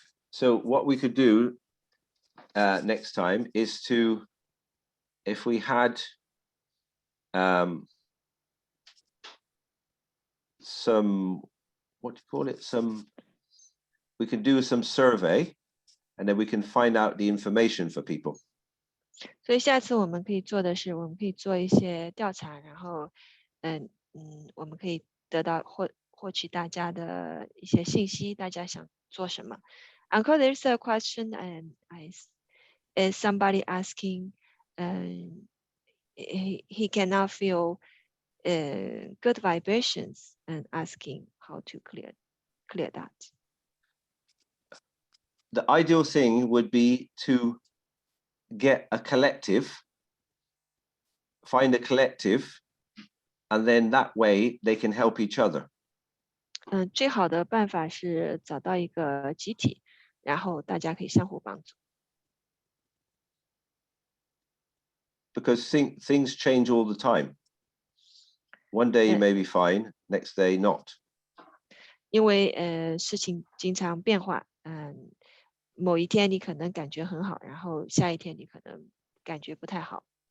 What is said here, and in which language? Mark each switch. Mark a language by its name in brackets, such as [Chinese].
[English] So what we could do next time is to, if we had some, what do you call it? We can do some survey, and then we can find out the information for people. [Chinese] 所以下次我们可以做的是，我们可以做一些调查，然后，我们可以得到获取大家的一些信息，大家想做什么。 [English] Uncle, there's a question, and is somebody asking, he cannot feel good vibrations, and asking how to clear that. The ideal thing would be to get a collective, find a collective, and then that way they can help each other. [Chinese] 最好的办法是找到一个集体，然后大家可以相互帮助。 [English] Because things change all the time. One day you may be fine, next day not. [Chinese] 因为事情经常变化，某一天你可能感觉很好，然后下一天你可能感觉不太好。